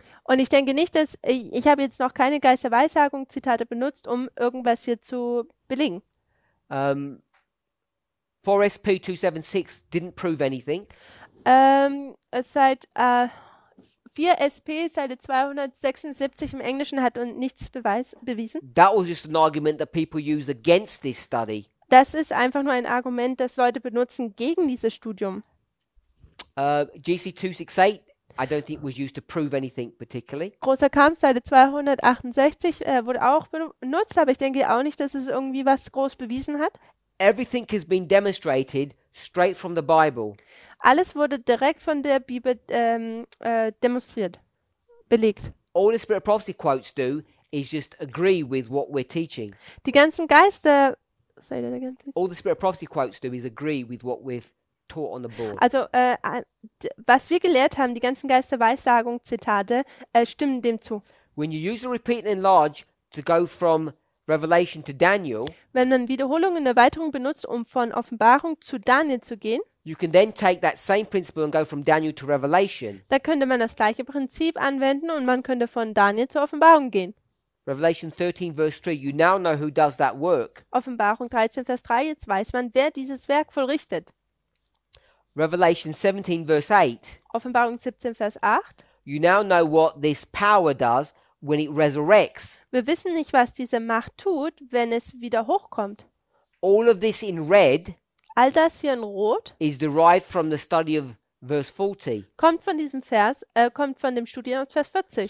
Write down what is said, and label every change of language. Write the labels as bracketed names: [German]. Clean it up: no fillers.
[German] und ich denke nicht, dass ich habe jetzt noch keine Geist der Weissagung Zitate benutzt, um irgendwas hier zu belegen. [English] 4SP 276 didn't prove anything. [German] Seit 4 SP, Seite 276 im Englischen hat uns nichts bewiesen. [English] That was just an argument that people use against this study. [German] Das ist einfach nur ein Argument, das Leute benutzen gegen dieses Studium. [English] GC 268, I don't think was used to prove anything particularly. [German] Großer Kampf, Seite 268, wurde auch benutzt, aber ich denke auch nicht, dass es irgendwie was groß bewiesen hat. [English] Everything has been demonstrated straight from the Bible. [German] Alles wurde direkt von der Bibel demonstriert, belegt. [English] All the Spirit of Prophecy quotes do is just agree with what we're teaching. [German] Die ganzen Geister, [English] say that again, please. All the Spirit of Prophecy quotes do is agree with what we've taught on the board. [German] Also, was wir gelehrt haben, die ganzen Geisterweissagung, Zitate, stimmen dem zu. [English] When you use the repeat and enlarge to go from Revelation to Daniel, [German] Wenn man Wiederholung und Erweiterung benutzt, um von Offenbarung zu Daniel zu gehen, [English] you can then take that same principle and go from Daniel to Revelation. [German] da könnte man das gleiche Prinzip anwenden und man könnte von Daniel zur Offenbarung gehen. [English] Revelation 13 verse 3, you now know who does that work. [German] Offenbarung 13, Vers 3, jetzt weiß man, wer dieses Werk vollrichtet. [English] Revelation 17 verse 8, [German] Offenbarung 17, Vers 8. [English] you now know what this power does when it resurrects. [German] Wir wissen nicht, was diese Macht tut, wenn es wieder hochkommt. [English] All of this in red [German] All das hier in Rot [English] is derived from the study of verse 40. [German] kommt von diesem Vers, kommt von dem Studieren aus Vers 40.